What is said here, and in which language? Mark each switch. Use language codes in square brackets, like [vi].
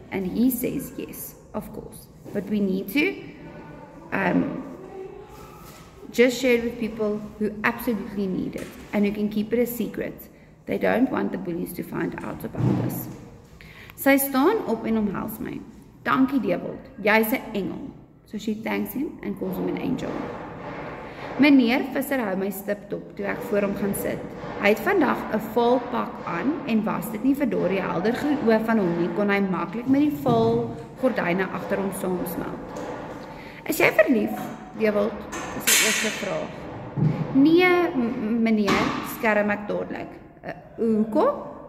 [en] And he says yes, of course, but we need to just share it with people who absolutely need it and who can keep it a secret. They don't want the bullies to find out about this. [af] Sy staan op en omhels my. Dankie Dewald, jy's 'n engel. [en] So she thanks him and calls him an angel. [af] Meneer Visser hou my stip dop toe ek voor hom gaan sit. Hy het vandag 'n vol pak aan en was dit nie verdorie helder oë van hom nie, kon hy maklik met die vol gordyne agter hom saamsmelt. Is jy verlief, Dewald? Dis die eerste vraag. Nee, meneer, skerm ek dadelik. Hoekom?